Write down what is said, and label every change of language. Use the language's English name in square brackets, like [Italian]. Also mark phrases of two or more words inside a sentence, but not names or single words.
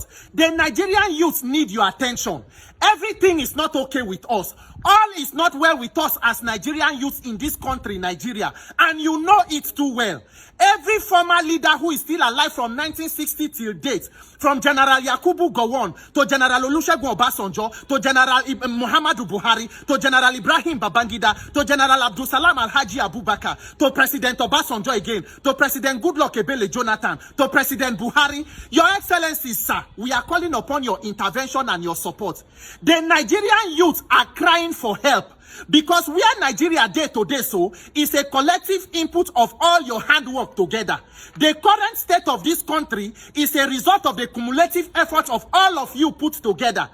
[English] The Nigerian youth need your attention. Everything is not okay with us. All is not well with us as Nigerian youth in this country, Nigeria. And you know it too well. Every former leader who is still alive from 1960 till date, from General Yakubu Gowon to General Olusegun Obasanjo to General Muhammadu Buhari to General Ibrahim Babangida to General Abdulsalam Alhaji Abubakar to President Obasanjo again to President Goodluck Ebele Jonathan to President Buhari. Your Excellencies, sir, we are calling upon your intervention and your support. The Nigerian youth are crying for help. Because where Nigeria day to day so is a collective input of all your handwork together. The current state of this country is a result of the cumulative efforts of all of you put together.